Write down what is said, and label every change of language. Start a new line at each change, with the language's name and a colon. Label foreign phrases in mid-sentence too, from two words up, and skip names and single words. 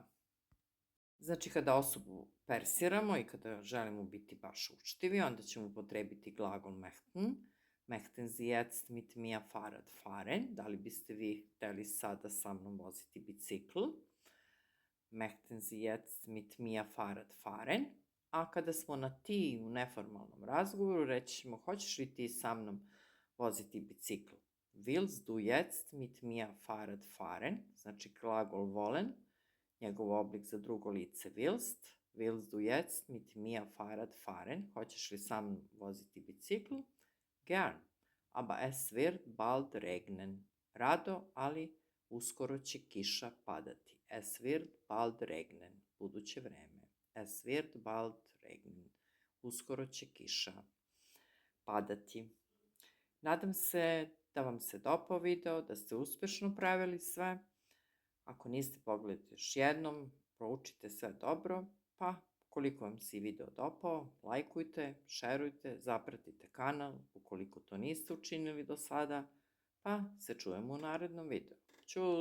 Serbian: Znači, kada osobu persiramo i kada želimo biti baš učtivi, onda ćemo upotrebiti glagol möchten.
German: Möchten Sie jetzt mit mir Fahrrad fahren?
Serbian: Da li biste vi hteli sada sa mnom voziti bicikl?
German: Möchten Sie jetzt mit mir Fahrrad fahren?
Serbian: A kada smo na ti u neformalnom razgovoru, reći ćemo hoćeš li ti sa mnom voziti bicikl?
German: Willst du jetzt mit mir Fahrrad fahren?
Serbian: Znači glagol wollen, njegov oblik za drugo lice willst.
German: Willst du jetzt mit mir Fahrrad fahren?
Serbian: Hoćeš li sa mnom voziti bicikl?
German: Gern, aber es wird bald regnen.
Serbian: rado, ali uskoro će kiša padati.
German: Es wird bald regnen,
Serbian: buduće vreme.
German: Es wird bald regnen,
Serbian: uskoro će kiša padati. Nadam se da vam se dopao video, da ste uspešno pravili sve. Ako niste, pogledajte još jednom, proučite sve dobro, pa koliko vam se video dopao, lajkujte, šerujte, zapratite kanal ukoliko to niste učinili do sada, pa se čujemo u narednom videu.